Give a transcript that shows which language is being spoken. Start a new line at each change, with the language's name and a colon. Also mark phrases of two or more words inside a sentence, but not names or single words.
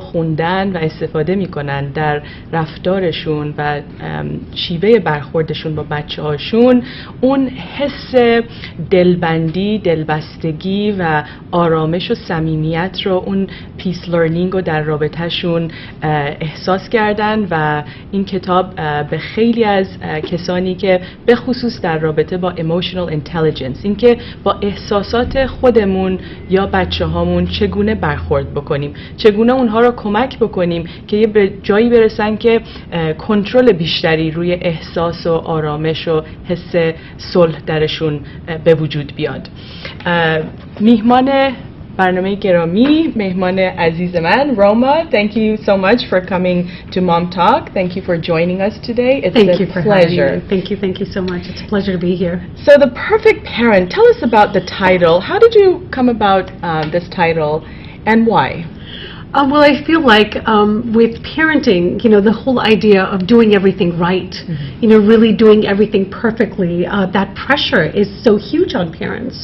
Persian: خوندن و استفاده میکنن در رفتارشون و شیوه برخوردشون با بچه هاشون، اون حس دلبندی، دلبستگی و آرامش و صمیمیت رو، اون
English: peace learning
Persian: رو در رابطهشون احساس کردن و این کتاب به خیلی از کسانی که به خصوص در رابطه با
English: emotional intelligence،
Persian: اینکه با احساسات خودمون یا بچه هامون چگونه برخورد بکنیم، چگونه اونها رو کمک بکنیم که یه به جایی برسن که کنترل بیشتری روی احساس و آرامش و حس صلح درشون به وجود بیاد. میهمان برنامه گرامی، مهمان عزیز من
English: Roma, thank you so much for coming to Mom Talk. Thank you for joining us today. It's Thank a you for pleasure. having me. Thank you so much. It's a pleasure to be here. So The Perfect Parent, tell us about the title. How did you come about this title and why? Well, I feel like with parenting, the whole idea of doing everything right, really doing everything perfectly, that pressure is so huge on parents.